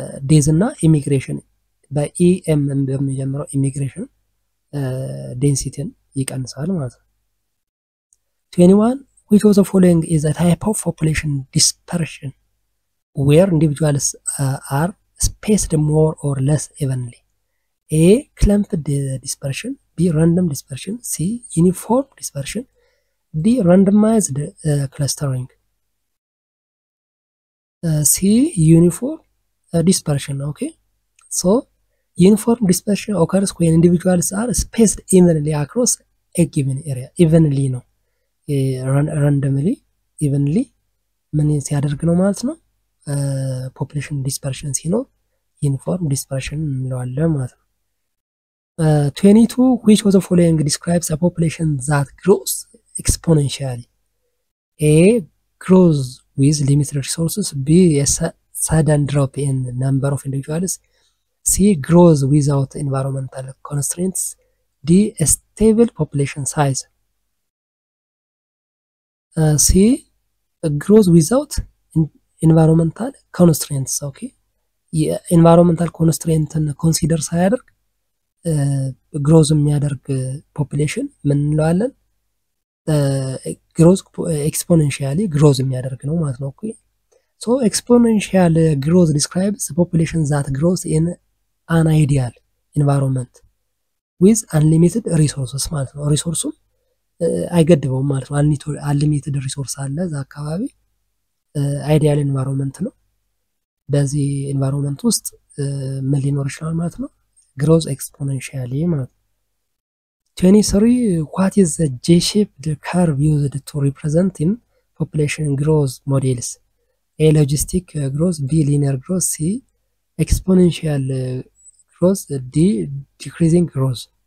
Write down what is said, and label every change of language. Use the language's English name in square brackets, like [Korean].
[Amharic] ዴዝ እና ኢሚግሬሽን በኢኤም በሚጀምረው ኢሚግሬሽን ዴንሲቲን ይቀንሳል ማለት ነው። [English] 21 which of the following is a type of population dispersion where individuals are spaced more or less evenly? A clumped dispersion, B random dispersion, C uniform dispersion, D randomized clustering. C uniform dispersion. Okay, so uniform dispersion occurs when individuals are spaced evenly across a given area. [Amharic] evenly ነው randomly evenly ምን ሲያደርግ ነው ማለት ነው። population dispersion ሲኖር uniform dispersion እንለዋለን ማለት ነው። [English] 22 which of the following describes a population that grows exponentially? A grows with limited resources, B a sudden drop in number of individuals, C grows without environmental constraints, D a stable population size. C grows without environmental constraints. [Amharic] Okay, environmental constraint consider ሳያደርግ ግሮዝ የሚያደርግ ፖፑሌሽን ምን እንለዋለን? ግሮዝ ኤክስፖኔንሺያሊ ግሮዝ የሚያደርግ ነው ማለት ነው። ኦኬ [English] so exponential growth describes the population that grows in an ideal environment with unlimited resources [Amharic] ማለት ነው። ሪሶርሱም አይገድበውም ማለት ነው። unlimited resource አለ እዛ አካባቢ አይዲያል ኤንቫይሮንመንት ነው። በዚህ ኤንቫይሮንመንት ውስጥ ምን ሊኖር ይችላል ማለት ነው? ግሮዝ ኤክስፖኔንሺያሊ ማለት ነው። [English] 23 what is the J-shaped curve used to represent in population growth models? A logistic growth, B linear growth, C exponential growth, D decreasing growth.